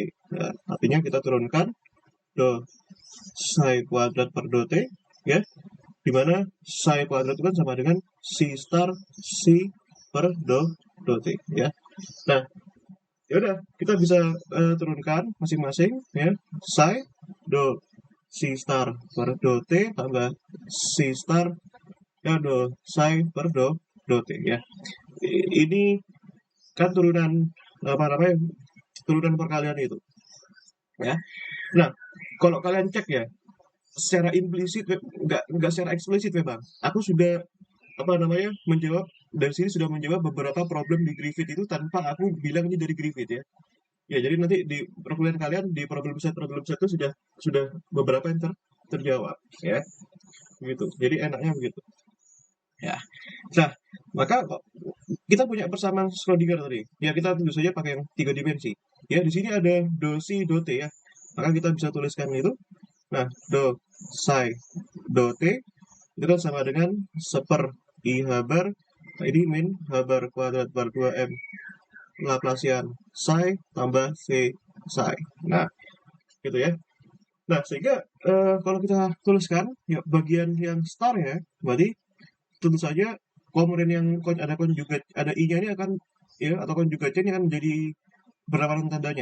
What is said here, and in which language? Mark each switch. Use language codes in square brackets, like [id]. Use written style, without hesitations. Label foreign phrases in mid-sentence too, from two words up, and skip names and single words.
[id] Nah, artinya kita turunkan do psi kuadrat per do T, ya, di mana psi kuadrat itu kan sama dengan C star C per do T, ya. Nah, ya udah kita bisa turunkan masing-masing, ya, psi do C star per do T tambah C star ya do psi per do T, ya. Ini kan turunan apa namanya turunan perkalian itu ya. Nah, kalau kalian cek ya secara implisit nggak secara eksplisit memang aku sudah apa namanya menjawab dari sini sudah menjawab beberapa problem di Griffith itu tanpa aku bilang ini dari Griffith ya. Ya, jadi nanti di perkuliahan kalian di [en] problem set [id] itu sudah beberapa yang terjawab ya. Begitu. Jadi enaknya begitu. Ya. Nah, maka kita punya persamaan Schrödinger tadi. Ya, kita tentu saja pakai yang tiga dimensi. Ya, di sini ada do si do t ya. Maka kita bisa tuliskan itu. Nah, do psi do t itu kan sama dengan seper i h bar. Nah, ini min h bar kuadrat bar 2m Laplacian psi tambah v psi. Nah, gitu ya. Nah, sehingga kalau kita tuliskan ya bagian yang star ya, berarti tentu saja komponen yang ada konjugat ada i-nya ini akan ya atau konjugatnya ini akan menjadi berlawanan tandanya.